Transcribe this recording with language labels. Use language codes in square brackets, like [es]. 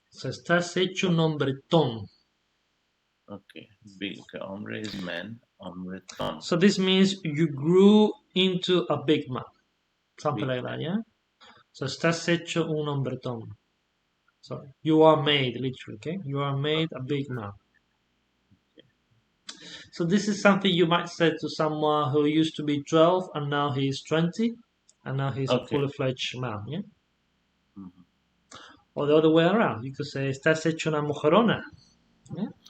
[es] So, estás hecho un hombretón. [en] okay, big. Okay, hombre is man, hombreton, So, this means you grew into a big man, something like that, yeah? [es] So, estás hecho un hombretón. [en] So, you are made, literally, okay? You are made a big man. So this is something you might say to someone who used to be 12 and now he's 20 and now he's a Okay. fully fledged man, yeah? Mhm. Or the other way around, you could say, [es] estás hecho una mujerona, [en] yeah?